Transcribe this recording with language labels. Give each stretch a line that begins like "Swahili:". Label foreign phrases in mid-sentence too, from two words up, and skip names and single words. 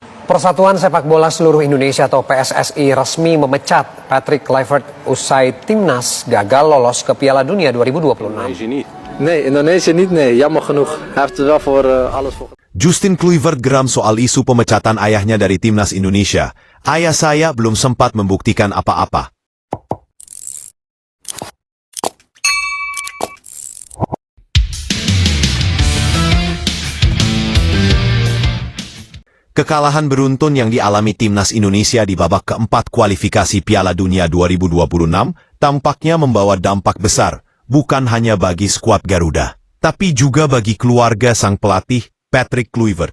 Indonesian: Persatuan Sepak Bola Seluruh Indonesia atau PSSI resmi memecat Patrick Kluivert usai timnas gagal lolos ke Piala Dunia 2026.
Dutch: Nee, Indonesië niet, nee. Jammer genoeg. Hij heeft er wel voor alles voor.
Indonesian: Justin Kluivert geram soal isu pemecatan ayahnya dari timnas Indonesia. Ayah saya belum sempat membuktikan apa-apa. Kekalahan beruntun yang dialami timnas Indonesia di babak keempat kualifikasi Piala Dunia 2026 tampaknya membawa dampak besar, bukan hanya bagi skuad Garuda, tapi juga bagi keluarga sang pelatih, Patrick Kluivert.